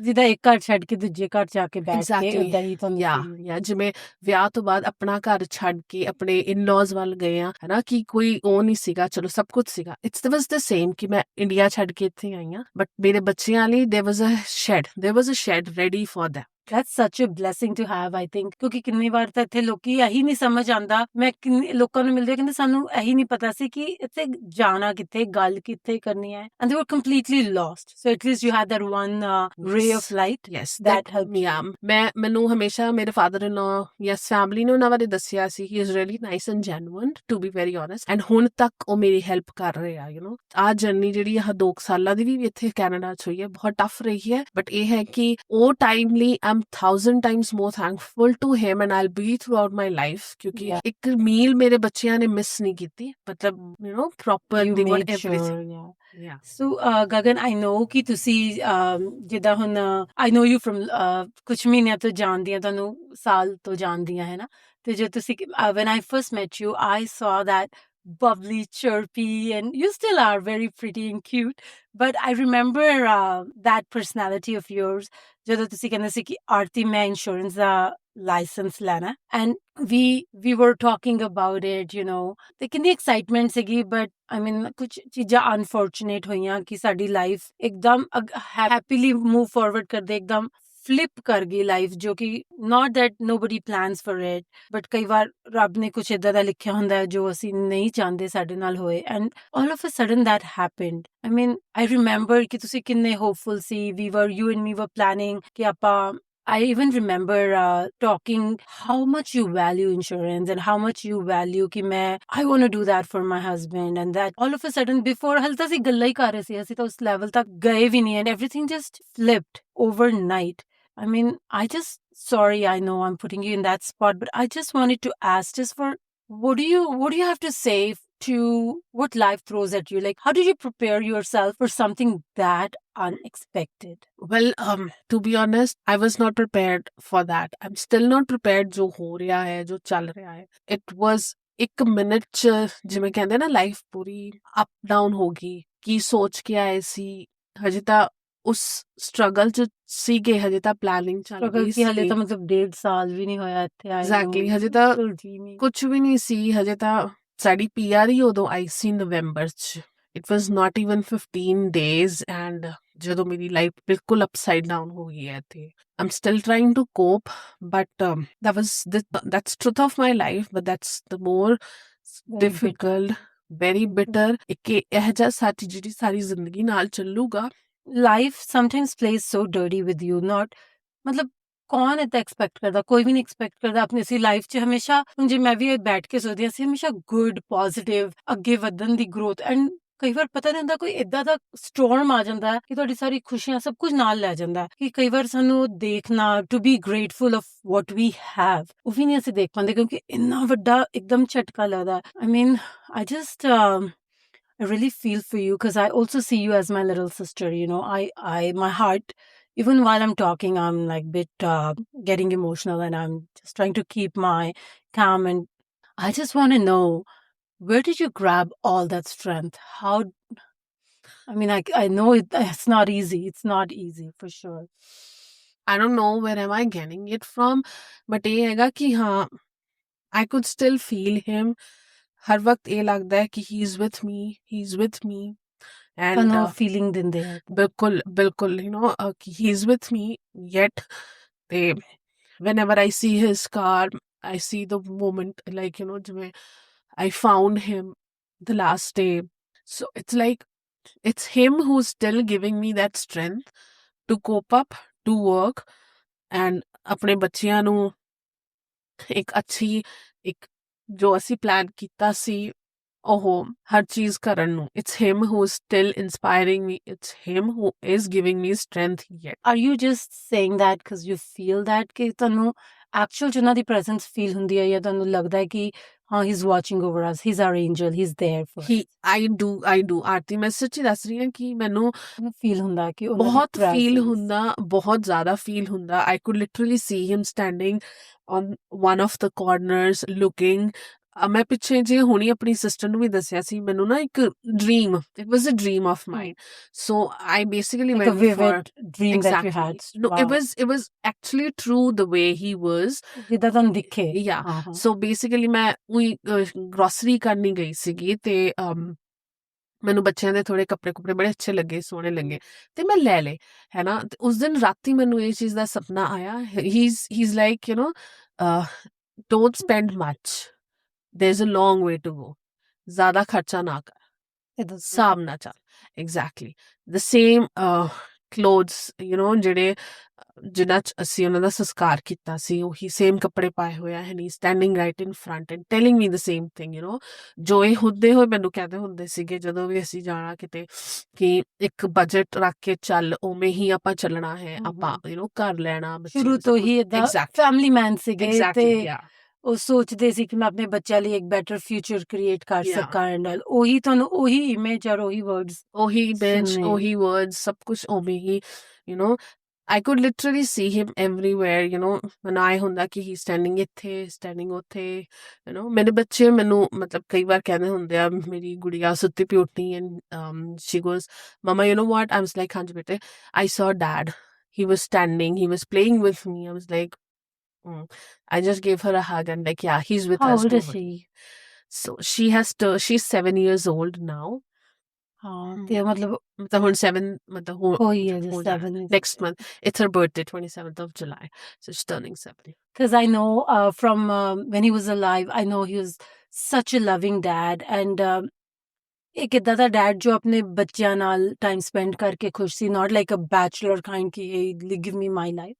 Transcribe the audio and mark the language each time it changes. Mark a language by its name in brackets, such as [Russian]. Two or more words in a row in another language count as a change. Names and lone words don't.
[Punjabi] ਜਿੱਦਾਂ ਇੱਕ ਘਰ ਛੱਡ ਕੇ ਦੂਜੇ ਘਰ ਜਾ ਕੇ ਬੈਠ ਕੇ ਉਦਾਂ ਹੀ ਤੁਹਾਨੂੰ ਯਾ ਜਿਵੇਂ ਵਿਆਹ ਤੋਂ ਬਾਅਦ ਆਪਣਾ ਘਰ ਛੱਡ ਕੇ ਆਪਣੇ ਇਨ-ਲॉज ਵੱਲ ਗਏ ਆ, ਹਨਾ, ਕਿ ਕੋਈ ਉਹ ਨਹੀਂ ਸੀਗਾ, ਚਲੋ ਸਭ ਕੁਝ ਸੀਗਾ। [English] It's was the same [Punjabi] ਕਿ ਮੈਂ ਇੰਡੀਆ ਛੱਡ ਕੇ ਇੱਥੇ ਆਈ ਆ, ਬਟ ਮੇਰੇ ਬੱਚਿਆਂ ਲਈ [English] there was a shed ready for that. That's such a blessing to have, I think, [Punjabi] ਕਿਉਂਕਿ ਕਿੰਨੀ ਵਾਰ ਤਾਂ ਇੱਥੇ ਲੋਕੀ ਇਹੀ ਨਹੀਂ ਸਮਝ ਆਉਂਦਾ। ਮੈਂ ਲੋਕਾਂ ਨੂੰ ਮਿਲਦੇ ਕਹਿੰਦੇ ਸਾਨੂੰ ਇਹੀ ਨਹੀਂ ਪਤਾ ਸੀ ਕਿ ਇੱਥੇ ਜਾਣਾ ਕਿੱਥੇ, ਗੱਲ ਕਿੱਥੇ ਕਰਨੀ ਹੈ, [English] and they were completely lost. So at least you had that one ray of light. Yes, that helped. Yeah, [Punjabi] ਮੈਨੂੰ ਹਮੇਸ਼ਾ ਮੇਰੇ father-in-law [English] yes family [Punjabi] ਨੇ ਉਹਨਾਂ ਬਾਰੇ ਦੱਸਿਆ ਸੀ [English] he is really nice and genuine, to be very honest, and [Punjabi] ਹੁਣ ਤੱਕ ਉਹ ਮੇਰੀ ਹੈਲਪ ਕਰ ਰਹੇ ਆ। ਆਹ ਜਰਨੀ ਜਿਹੜੀ ਆਹ 2 ਸਾਲਾਂ ਦੀ ਵੀ ਇੱਥੇ ਕੈਨੇਡਾ 'ਚ ਹੋਈ ਹੈ, ਬਹੁਤ ਟਫ ਰਹੀ ਹੈ, ਬਟ ਇਹ ਹੈ ਕਿ ਉਹ ਟਾਈਮ ਲਈ [English] I'm 1000 times more thankful to him and I'll be throughout my life [Punjabi] ਕਿਉਂਕਿ ਇੱਕ ਮੀਲ ਮੇਰੇ ਬੱਚਿਆਂ ਨੇ ਮਿਸ ਨਹੀਂ ਕੀਤੀ, ਮਤਲਬ [English] proper they were everything. Yeah. So ਗਗਨ, I know [Punjabi] ਕਿ ਤੁਸੀਂ ਜਿੱਦਾਂ ਹੁਣ [English] I know you from [Punjabi] ਕੁਝ ਮਹੀਨਿਆਂ ਤੋਂ ਜਾਣਦੀ ਹਾਂ, ਤੁਹਾਨੂੰ ਸਾਲ ਤੋਂ ਜਾਣਦੀ ਹਾਂ, ਹੈ ਨਾ? ਤੇ ਜੇ ਤੁਸੀਂ [English] when I first met you, I saw that bubbly, chirpy, and you still are very pretty and cute, but I remember that personality of yours [Punjabi] ਜਦੋਂ ਤੁਸੀਂ ਕਹਿੰਦੇ ਸੀ ਕਿ ਆਰਤੀ ਮੈਂ ਇੰਸ਼ੋਰੈਂਸ ਦਾ ਲਾਇਸੈਂਸ ਲੈਣਾ, [English] and we were talking about it, [Punjabi] ਤੇ ਕਿੰਨੀ ਐਕਸਾਈਟਮੈਂਟ ਸੀਗੀ, ਬਟ [English] I mean [Punjabi] ਕੁਝ ਚੀਜ਼ਾਂ ਅਨਫੋਰਚੂਨੇਟ ਹੋਈਆਂ ਕਿ ਸਾਡੀ ਲਾਈਫ ਇੱਕਦਮ [English] happily move forward [Punjabi] ਕਰਦੇ ਇੱਕਦਮ ਫਲਿਪ ਕਰ ਗਈ ਲਾਈਫ, ਜੋ ਕਿ [English] not that nobody plans for it, but [Punjabi] ਕਈ ਵਾਰ ਰੱਬ ਨੇ ਕੁਝ ਏਦਾਂ ਦਾ ਲਿਖਿਆ ਹੁੰਦਾ ਹੈ ਜੋ ਅਸੀਂ ਨਹੀਂ ਚਾਹੁੰਦੇ ਸਾਡੇ ਨਾਲ ਹੋਏ, [English] and all of a sudden that happened. I mean, I remember [Punjabi] ਕਿ ਤੁਸੀਂ ਕਿੰਨੇ [English] hopeful ਸੀ, you and me were planning [Punjabi] ਕਿ ਆਪਾਂ [English] I even remember talking how much you value insurance and how much you value [Punjabi] ਕਿ ਮੈਂ [English] I want to do that for my husband, and that all of a sudden before [Punjabi] ਹਾਲੇ ਤਾਂ ਅਸੀਂ ਗੱਲਾਂ ਹੀ ਕਰ ਰਹੇ ਸੀ, ਅਸੀਂ ਤਾਂ ਉਸ ਲੈਵਲ ਤੱਕ ਗਏ ਵੀ ਨਹੀਂ, [English] and everything just flipped overnight. I mean, sorry, I know I'm putting you in that spot, but I just wanted to ask just for what do you have to say to what life throws at you? Like, how did you prepare yourself for something that unexpected? Well, to be honest, I was not prepared for that. I'm still not prepared [Punjabi] ਜੋ ਹੋ ਰਿਹਾ ਹੈ, ਜੋ ਚੱਲ ਰਿਹਾ ਹੈ. [English] It was [Punjabi] ਇੱਕ ਮਿੰਟ 'ਚ ਜਿਵੇਂ ਕਹਿੰਦੇ ਨਾ ਲਾਈਫ ਪੂਰੀ [English] up down [Punjabi] ਹੋ ਗਈ, ਕੀ ਸੋਚ ਕੇ ਆਏ ਸੀ, ਹਜੇ ਤਾਂ ਉਸ ਸਟਰਗਲ 'ਚ ਸੀਗੇ, ਹਜੇ ਤਾਂ ਪਲੈਨਿੰਗ ਚੱਲ स्ट्रगल ਰਹੀ ਕੀ ਹਲੇ ਸੀ। ਤੋ ਮਤਲਬ 1.5 ਸਾਲ ਭੀ ਨਹੀਂ ਹੋਇਆ ਇੱਥੇ ਆਏ ਨੂੰ ਐਗਜ਼ੈਕਟਲੀ ਹਜੇ ਤਾਂ ਬਿਲਕੁਲ ਜੀ ਨਹੀਂ। ਕੁਛ ਵੀ ਨਹੀਂ ਸੀ, ਹਜੇ ਤਾਂ ਸਾਡੀ ਪੀਆਰ ਹੀ ਉਦੋਂ ਆਈ ਸੀ ਨਵੰਬਰ 'ਚ। [English] It was not even 15 days and [Punjabi] ਜਦੋਂ ਮੇਰੀ ਲਾਈਫ ਬਿਲਕੁਲ [English] upside down [Punjabi] ਹੋ ਗਈ ਹੈ ਇੱਥੇ। [English] I'm still trying to cope, but that's truth of my life, but that's the more Very bitter. difficult, very bitter, [Punjabi] ਇੱਕ ਇਹ ਜਿਹਾ ਸੱਚ ਜਿਹੜੀ ਸਾਰੀ ਜ਼ਿੰਦਗੀ ਨਾਲ ਚੱਲੂਗਾ। [English] Life sometimes plays so dirty with you, not [Punjabi] मतलब ਕੌਣ ਏਦਾਂ ਐਕਸਪੈਕਟ ਕਰਦਾ, ਕੋਈ ਵੀ ਨਹੀਂ ਐਕਸਪੈਕਟ ਕਰਦਾ ਆਪਣੀ ਅਸੀਂ ਲਾਈਫ 'ਚ ਹਮੇਸ਼ਾ। ਹੁਣ ਜੇ ਮੈਂ ਵੀ ਬੈਠ ਕੇ ਸੋਚਦੀ ਹਾਂ, ਅਸੀਂ ਹਮੇਸ਼ਾ [English] good positive [Punjabi] ਅੱਗੇ ਵਧਣ ਦੀ ਗਰੋਥ, ਐਂਡ ਕਈ ਵਾਰ ਪਤਾ ਨਹੀਂ ਹੁੰਦਾ ਕੋਈ ਏਦਾਂ ਦਾ ਸਟੋਰਮ ਆ ਜਾਂਦਾ ਹੈ ਕਿ ਤੁਹਾਡੀ ਸਾਰੀ ਖੁਸ਼ੀਆਂ ਸਭ ਕੁਝ ਨਾਲ ਲੈ ਜਾਂਦਾ ਹੈ, ਕਿ ਕਈ ਵਾਰ ਸਾਨੂੰ ਉਹ ਦੇਖਣਾ, [English] to be grateful of what we have, [Punjabi] ਉਹ ਵੀ ਨਹੀਂ ਅਸੀਂ ਦੇਖ ਪਾਉਂਦੇ ਕਿਉਂਕਿ ਇੰਨਾ ਵੱਡਾ ਇੱਕਦਮ ਝਟਕਾ ਲੱਗਦਾ। [English] I mean I just I really feel for you because I also see you as my little sister. You know, my heart, even while I'm talking, I'm like bit getting emotional, and I'm just trying to keep my calm. And I just want to know, where did you grab all that strength? How? I mean, I know it's not easy. It's not easy for sure. I don't know where am I getting it from, but [Punjabi] ਇਹ ਹੈਗਾ ਕਿ ਹਾਂ, [English] I could still feel him. [Punjabi] ਹਰ ਵਕਤ ਇਹ ਲੱਗਦਾ ਹੈ ਕਿ [English] he is with me, he is with me. And [Punjabi] ਤੁਹਾਨੂੰ feeling ਦਿੰਦੇ ਆ। ਬਿਲਕੁਲ ਬਿਲਕੁਲ [English] you know he is with me yet ਤੇ whenever I see his car, I see the moment, like ਜਿਵੇਂ I found him the last day. So it's like it's him who's still giving me that strength to cope up, to work, and [Punjabi] ਆਪਣੇ ਬੱਚਿਆਂ ਨੂੰ ਇੱਕ ਅੱਛੀ ਇੱਕ ਜੋ ਅਸੀਂ ਪਲਾਨ ਕੀਤਾ ਸੀ ਉਹ ਹਰ ਚੀਜ਼ ਕਰਨ ਨੂੰ। [English] It's him who's still inspiring me. It's him who is giving me strength yet. Are you just saying that because you feel that [Punjabi] ਕਿ ਤੁਹਾਨੂੰ [English] actual [Punjabi] 'ਚ ਉਹਨਾਂ ਦੀ [English] presence feel [Punjabi] ਹੁੰਦੀ ਹੈ, ਜਾਂ ਤੁਹਾਨੂੰ ਲੱਗਦਾ ਹੈ ਕਿ ਹਾਂ [English] he's watching over us, he's our angel, he's there for us? I do [Punjabi] ਆਰਤੀ, ਮੈਂ ਸੱਚੀ ਦੱਸ ਰਹੀ ਹਾਂ ਕਿ ਮੈਨੂੰ ਫੀਲ ਹੁੰਦਾ ਕਿ ਉਹਨਾਂ ਦੀ ਬਹੁਤ ਫੀਲ presence। ਹੁੰਦਾ, ਬਹੁਤ ਜ਼ਿਆਦਾ ਫੀਲ ਹੁੰਦਾ। [English] I could literally see him standing on one of the corners looking. [Punjabi] ਮੈਂ ਪਿੱਛੇ ਜੇ ਹੁਣੀ ਆਪਣੀ ਸਿਸਟਰ ਨੂੰ ਵੀ ਦੱਸਿਆ ਸੀ, ਮੈਨੂੰ ਨਾ ਇੱਕ ਡ੍ਰੀਮ, [English] It was a dream of mine, so I basically Like a went for vivid dream that you had. exactly no, Wow. it was actually true the way he was. [Punjabi] ਜਿੱਦਾਂ ਤੁਹਾਨੂੰ ਦਿਖੇ। [English] Yeah, [Punjabi] ਹਾਂ ਹਾਂ। [English] so basically [Punjabi] ਮੈਂ ਉਹੀ ਗ੍ਰੋਸਰੀ ਕਰਨੀ ਗਈ ਸੀਗੀ ਤੇ ਮੈਨੂੰ ਬੱਚਿਆਂ ਦੇ ਥੋੜੇ ਕੱਪੜੇ ਬੜੇ ਅੱਛੇ ਲੱਗੇ, ਸੋਹਣੇ ਲੱਗੇ ਤੇ ਮੈਂ ਲੈ ਲਏ, ਹੈ ਨਾ। ਤੇ ਉਸ ਦਿਨ ਰਾਤੀ ਮੈਨੂੰ ਇਹ ਚੀਜ਼ ਦਾ ਸੁਪਨਾ ਆਇਆ। [English] he's like don't spend much, there's a long way to go, [Punjabi] ਜ਼ਿਆਦਾ ਖਰਚਾ ਨਾ ਕਰ, ਹਿਸਾਬ ਨਾਲ ਚੱਲ। [English] ਐਗਜ਼ੈਕਟਲੀ the same clothes, [Punjabi] ਜਿਹੜੇ ਜਿਨ੍ਹਾਂ 'ਚ ਅਸੀਂ ਉਹਨਾਂ ਦਾ ਸੰਸਕਾਰ ਕੀਤਾ ਸੀ, ਉਹੀ ਸੇਮ ਕੱਪੜੇ ਪਾਏ ਹੋਏ ਆ, [English] and he's standing right in front and telling me the same thing, [Punjabi] ਜੋ ਇਹ ਹੁੰਦੇ ਹੋਏ ਮੈਨੂੰ ਕਹਿੰਦੇ ਹੁੰਦੇ ਸੀਗੇ ਜਦੋਂ ਵੀ ਅਸੀਂ ਜਾਣਾ ਕਿਤੇ ਕਿ ਇੱਕ ਬਜਟ ਰੱਖ ਕੇ ਚੱਲ, ਉਵੇਂ ਹੀ ਆਪਾਂ ਚੱਲਣਾ ਹੈ, ਆਪਾਂ ਘਰ ਲੈਣਾ, ਸ਼ੁਰੂ ਤੋਂ ਹੀ ਏਦਾਂ ਫੈਮਿਲੀ ਮੈਨ ਸੀਗੇ ਤੇ ਉਹ ਸੋਚਦੇ ਸੀ ਕਿ ਮੈਂ ਆਪਣੇ ਬੱਚਿਆਂ ਲਈ ਇੱਕ [English] better future create [Punjabi] ਕਰ ਸਕਾਂ, ਐਂਡ ਉਹੀ ਤੁਹਾਨੂੰ ਉਹੀ ਇਮੇਜ ਔਰ ਉਹੀ ਵਰਡਸ ਸਭ ਕੁਝ ਉਵੇਂ ਹੀ, [English] I could literally see him everywhere, [Punjabi] ਮਨਾਏ ਹੁੰਦਾ ਕਿ [English] he standing [Punjabi] ਇੱਥੇ, standing ਉੱਥੇ, ਮੇਰੇ ਬੱਚੇ ਮੈਨੂੰ ਮਤਲਬ ਕਈ ਵਾਰ ਕਹਿੰਦੇ ਹੁੰਦੇ ਆ, ਮੇਰੀ ਗੁੜੀਆ ਸੁੱਤੀ ਪਈ ਉੱਠੀ [English] and she goes, Mama, you know what? I was like, [Punjabi] ਹਾਂਜੀ ਬੇਟੇ, [English] I saw dad. He was standing, he was playing with me. I was like, I just gave her a hug and like, yeah, he's with us. How old is she? So she's 7 years old now. [Punjabi] ਹਾਂ ਤੇ ਮਤਲਬ ਹੁਣ 7 ਮਤਲਬ ਹੋਈ ਹੈ [English] just 7 next month. It's her birthday, 27th of July. So she's turning 7. Because I know from when he was alive, I know he was such a loving dad, and [Punjabi] ਇੱਕ ਏਦਾਂ ਦਾ ਡੈਡ ਜੋ ਆਪਣੇ ਬੱਚਿਆਂ ਨਾਲ ਟਾਈਮ ਸਪੈਂਡ ਕਰਕੇ ਖੁਸ਼ ਸੀ, [English] not like a bachelor kind ਕਿ hey, give me my life.